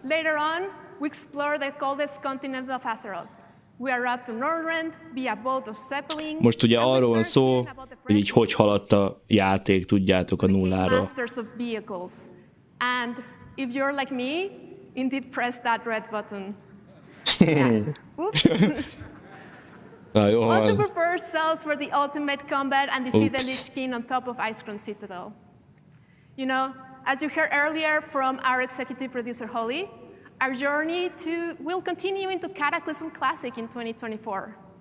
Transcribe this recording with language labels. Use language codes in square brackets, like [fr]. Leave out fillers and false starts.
[en] Later on, we explored the coldest continent of Azeroth. We arrived to Nordrend via boat of Zeppelin. [hu] Most ugye arról van szó, hogy így hogy haladt a játék, tudjátok, a nulláról. [en] Masters of vehicles. And if you're like me, indeed press that red button. Yeah. Oops. [hu] Na, jó [en] Want to [hu] van. [en] prepare ourselves for the ultimate combat and defeat the Oops. Lich King on top of Icecrown Citadel. You know, as you heard earlier from our executive producer Holly, our journey will continue into Cataclysm Classic in 2024.